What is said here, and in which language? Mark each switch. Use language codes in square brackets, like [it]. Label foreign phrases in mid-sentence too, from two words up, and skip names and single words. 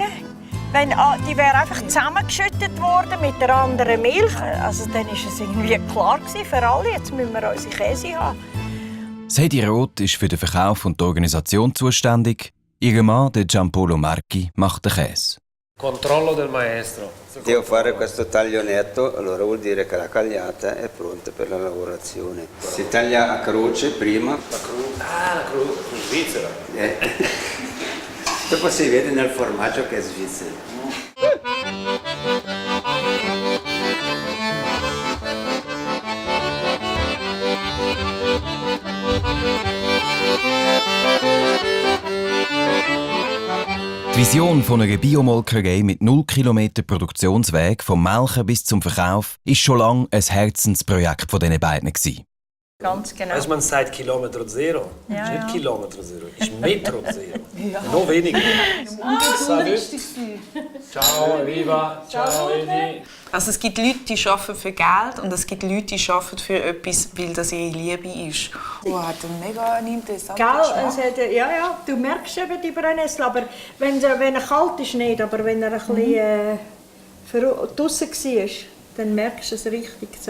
[de] Wenn, die wäre einfach zusammengeschüttet worden mit der anderen Milch. Also dann war es irgendwie klar für alle, jetzt müssen wir unsere Käse haben. Heidi Roth ist für den Verkauf und die Organisation zuständig. Ihr Mann, der Giampolo Marchi, macht den Käse. [it] Controllo del maestro. Devo fare questo taglio netto, allora vuol dire che la cagliata è pronta per la lavorazione. Si taglia a croce prima. La croce svizzera. Dopo si vede nel formaggio che è svizzero. [de] Die Vision von einer Biomolkerei mit 0 Kilometer Produktionsweg vom Melken bis zum Verkauf ist schon lange ein Herzensprojekt von diesen beiden gewesen. Ganz genau. Also man sagt Kilometer Zero. Ja, ist nicht ja. Kilometer Zero, ist Metro Zero. Ja. Noch weniger. Salut. Ciao, Viva. Ciao, Edi. Also es gibt Leute, die arbeiten für Geld und es gibt Leute, die arbeiten für etwas, weil das ihre Liebe ist. Oh, hat einen mega interessanten Geschmack. Ja, du merkst eben die Brennnessel, aber wenn er kalt ist, nicht, aber wenn er ein bisschen draussen war, dann merkst du es richtig so.